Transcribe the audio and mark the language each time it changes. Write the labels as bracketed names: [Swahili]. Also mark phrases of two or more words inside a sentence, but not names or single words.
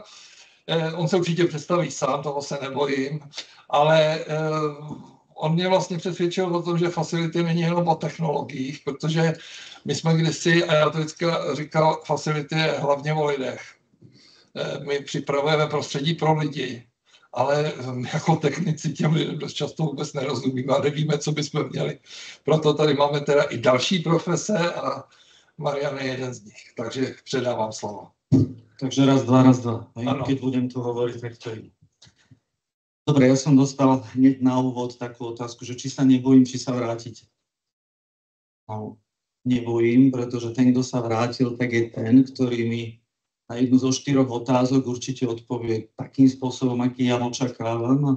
[Czech] On se určitě představí sám, toho se nebojím, ale on mě vlastně přesvědčil o tom, že facility není jenom o technologiích, protože my jsme kdysi, a já to vždycky říkal, facility je hlavně o lidech. My připravujeme prostředí pro lidi, ale jako technici těm lidem dost často vůbec nerozumíme a nevíme, co bychom měli. Proto tady máme teda i další profese a Marian je jeden z nich. Takže předávám slovo. [Slovak] Takže raz, dva. Keď budem tu hovoriť, tak to je. Dobre, ja som dostal hneď na úvod takú otázku, že či sa nebojím, či sa vrátiť. No, nebojím, pretože ten, kto sa vrátil, tak je ten, ktorý mi na jednu zo 4 otázok určite odpovie takým spôsobom, aký ja očakávam.